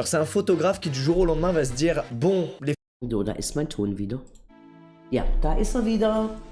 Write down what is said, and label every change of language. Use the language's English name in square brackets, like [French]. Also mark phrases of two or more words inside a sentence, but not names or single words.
[French] C'est un photographe qui du jour au lendemain va se dire bon, les... [German] So, da ist mein Ton wieder. Ja, da ist er wieder.